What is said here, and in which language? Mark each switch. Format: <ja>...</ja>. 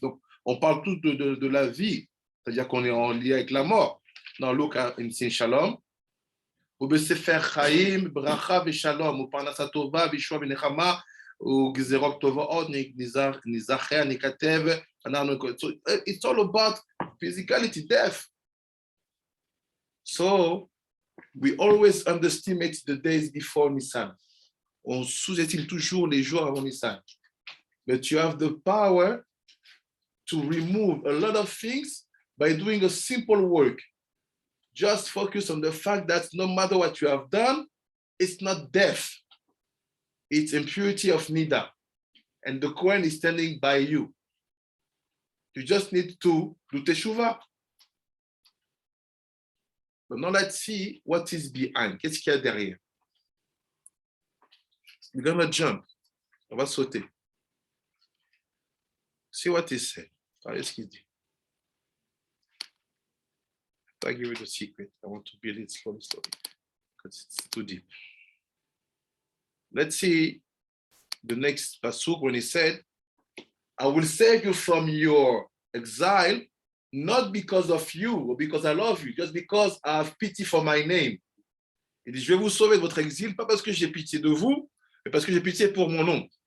<fr>Donc, on parle tout de la vie. C'est-à-dire qu'on est en lien avec la mort.</fr> <en>Now look at in Shalom.</en> <he>ובספר חיים, ברכה ושלום, ופרנסה טובה, וישועה ונחמה, וגזירות טובות, ניזכר, ניכתב,</he> <en>so it's all about physicality, death. So we always underestimate the days before Nissan.</en> <fr>On sous-estime toujours les jours avant Nissan.</fr> <en>But you have the power to remove a lot of things by doing a simple work. Just focus on the fact that no matter what you have done, it's not death. It's impurity of Nida. And the Kohen is standing by you. You just need to do Teshuvah. But now let's see what is behind.</en> <fr>Qu'est-ce qu'il y a derrière?</fr> <en>We're going to jump.</en> <fr>On va sauter.</fr> <en>See what he said.</en> <fr>Regardez ce qu'il dit.</fr> <en>I'll give you the secret. I want to build it slowly because it's too deep. Let's see the next pasuk when he said, I will save you from your exile, not because of you or because I love you, just because I have pity for my name.</en> <fr>Il dit, je vais vous sauver de votre exil, pas parce que j'ai pitié de vous, mais parce que j'ai pitié pour mon nom.</fr>